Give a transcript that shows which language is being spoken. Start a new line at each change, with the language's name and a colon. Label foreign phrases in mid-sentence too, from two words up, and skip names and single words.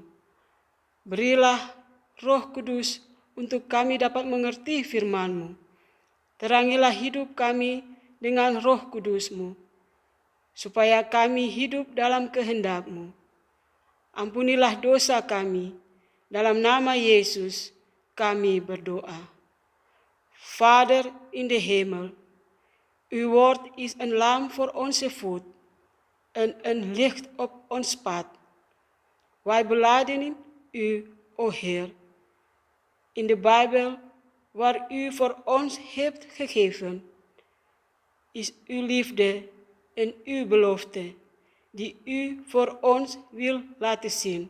Indonesian: Berilah Roh Kudus untuk kami dapat mengerti firman-Mu. Terangilah hidup kami dengan Roh Kudus-Mu, supaya kami hidup dalam kehendak-Mu. Ampunilah dosa kami, dalam nama Yesus kami berdoa.
Dutch: Vader in de hemel, uw woord is een lamp voor onze voet en een licht op ons pad. Wij belijden u, o Heer, in de Bijbel waar u voor ons hebt gegeven, is uw liefde en uw belofte, die u voor ons wil laten zien.